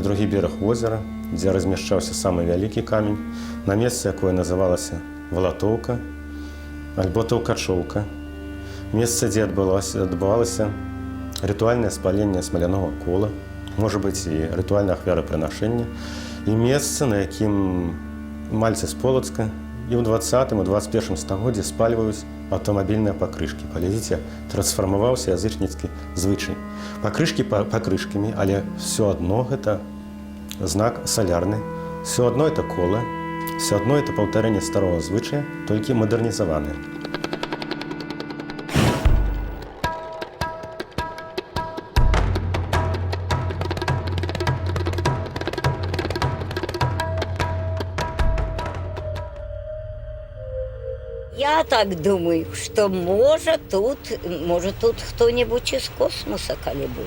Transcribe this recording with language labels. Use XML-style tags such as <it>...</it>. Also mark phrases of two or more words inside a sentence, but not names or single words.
<be>другі бераг возера, дзе размяшчаўся самы вялікі камень, на месцы, якое называлася Валатоўка альбо Таўкачоўка, месца, дзе адбывалася рытуальнае спаленне смалянога кола, можа быць і рытуальнае ахвярапрынашэнне, і месца, на якім мальцы з Полацка і ў 20-м, і 21-м стагоддзі спальваюць аўтамабільныя пакрышкі. Паглядзіце, трансфармаваўся язычніцкі звычай. Пакрышкі пакрышкамі, але ўсё адно гэта знак салярны, ўсё адно это кола, ўсё адно это паўтарэнне старога звычая, толькі мадэрнізаванае.</be> <ru>Я так думаю, что может тут кто-нибудь из космоса коли был.</ru>